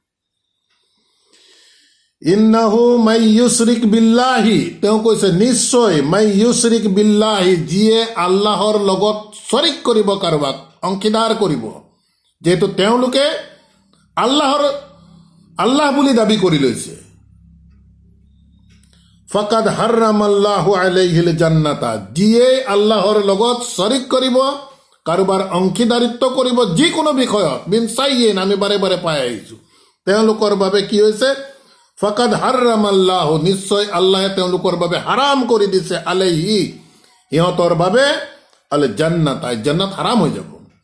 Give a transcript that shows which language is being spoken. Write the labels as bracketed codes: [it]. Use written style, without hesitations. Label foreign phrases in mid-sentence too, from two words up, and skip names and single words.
[ar] إنه من يشرك بالله, [as] তেওঁ কৈছে নিশ্চয় [ar] من يشرك بالله, [as] যিয়ে আল্লাহৰ লগত শৰিক কৰিব, কাৰোবাক অংশীদাৰ কৰিব। যিহেতু তেওঁলোকে আল্লাহ বুলি দাবী কৰি লৈছে। [ar] فقد حرم الله عليه الجنة, [as] যিয়ে আল্লাহৰ লগত শৰিক কৰিব, কাৰোবাৰ অংশীদাৰিত্ব কৰিব যিকোনো বিষয়ত, বিন চাইয়েন, আমি বাৰে বাৰে পাই আহিছো, তেওঁলোকৰ বাবে কি হৈছে [ar] فقد حرم الله, [as] নিশ্চয় আল্লাহে তেওঁলোকৰ বাবে হাৰাম কৰি দিছে, আলাইহি, সিহঁতৰ বাবে, [ar] الجنة, [as] জান্নাত হাৰাম হৈ যাব।